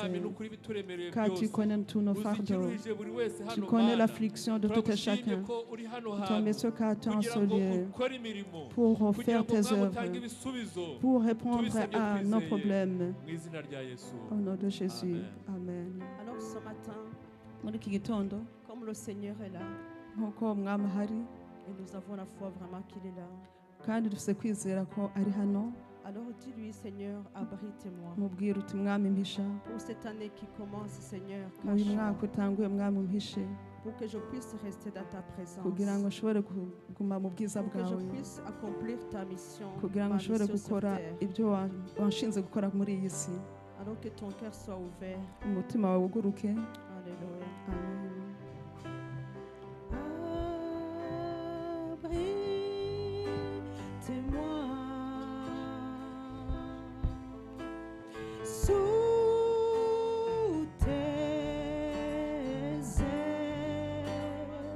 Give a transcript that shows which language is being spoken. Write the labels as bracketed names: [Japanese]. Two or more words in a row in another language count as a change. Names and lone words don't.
[French] Car tu connais tous nos fardeaux. Tu connais l'affliction de tout et chacun. Te remercions car tu es en ce lieu pour faire tes œuvres, pour répondre à nos problèmes. Au nom de Jésus. Amen. Alors ce matin, [Rundi] Muri iki gitondo [French] comme le Seigneur est là, [Rundi] nk'uko umwami ahari [French] et nous avons la foi vraiment qu'il est là, [Rundi] kandi dufite kwizera ko ari hano, [French] Alors dis-lui, Seigneur, abrite-moi. [Rundi] mubwire uti mwami mpisha [French] Pour cette année qui commence, Seigneur, [Rundi] uyu [French] cache-moi. [Rundi] mwaka utanguye mwami umpishe [French] Pour que je puisse rester dans ta présence. [Rundi] kugira ngo nshobore kuguma mu bwiza [French] Pour que je [Rundi] bwawe [French] puisse accomplir ta mission, [Rundi] kugira ngo [French] ma [Rundi] nshobore [French] mission sur [Rundi] gukora [French] terre. [Rundi] ibyo wanshinze gukora muri iyi si [French] Alors que ton cœur soit ouvert. [Rundi] umutima wawe uguruke. [French] Alléluia. Amen. Abrite-moi sous tes ailes.